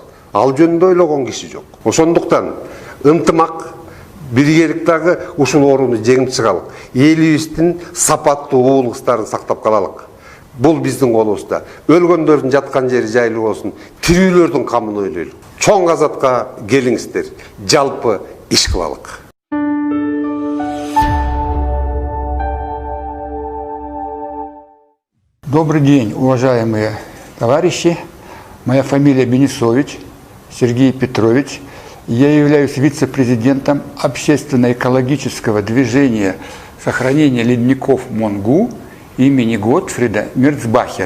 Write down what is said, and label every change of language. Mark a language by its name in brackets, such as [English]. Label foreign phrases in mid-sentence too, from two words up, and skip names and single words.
[Kyrgyz] Ал жөнүндө ойлогон киши жок. Ошондуктан ынтымак, биргелик дагы ушул ооруну жеңип чыгалык. Элибиздин сапаттуу уулуктарын сактап калалык. Бул биздин колубузда. Өлгөндөрдүн жаткан жери жайлуу болсун, тирүүлөрдүн камын ойлойлук. Чоң казатка келиңиздер, жалпы иш кылалык. [Russian] Добрый день, уважаемые товарищи. Моя фамилия Бенисович Сергей Петрович. Я являюсь вице-президентом общественно-экологического движения сохранения ледников Монгу имени Готфрида Мерцбахера.